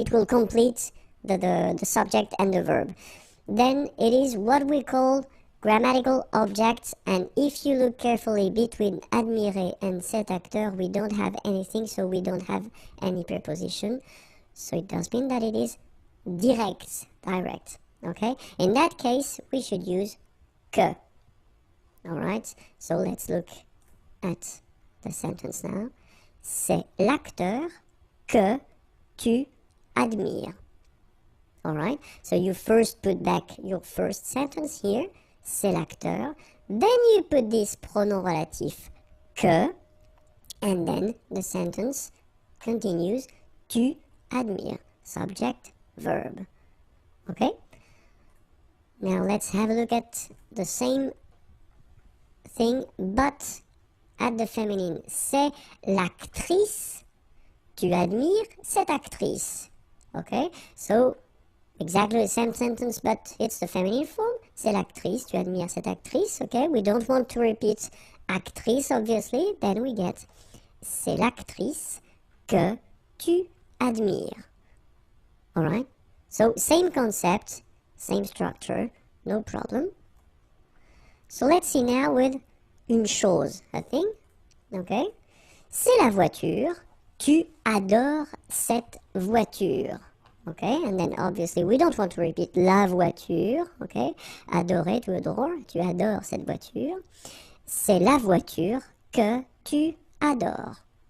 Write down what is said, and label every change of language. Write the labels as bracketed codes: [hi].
[en] It will complete the subject and the verb. Then it is what we call grammatical objects, and if you look carefully between admirer and [fr] cet acteur, [en] we don't have anything, so we don't have any preposition. So it does mean that it is direct, okay? In that case, we should use que. Alright, so let's look at the sentence now. [fr] C'est l'acteur que tu admires. [en] Alright, so you first put back your first sentence here, [fr] c'est l'acteur, [en] then you put this pronom relatif que, and then the sentence continues, [fr] tu admires, [en] subject, verb. Okay? Now let's have a look at the same thing, but at the feminine. [fr] C'est l'actrice, tu admires cette actrice. [en] Okay? So, exactly the same sentence, but it's the feminine form. [fr] C'est l'actrice, tu admires cette actrice. [en] Okay, we don't want to repeat actrice, obviously. Then we get [fr] c'est l'actrice que tu admires. [en] Alright? So, same concept, same structure, no problem. So, let's see now with une chose, a thing. Okay? [fr] C'est la voiture, tu adores cette voiture. [en] Okay, and then obviously we don't want to repeat la voiture, okay? [fr] Adorer, tu adores, tu adores cette voiture. C'est la voiture que tu adores.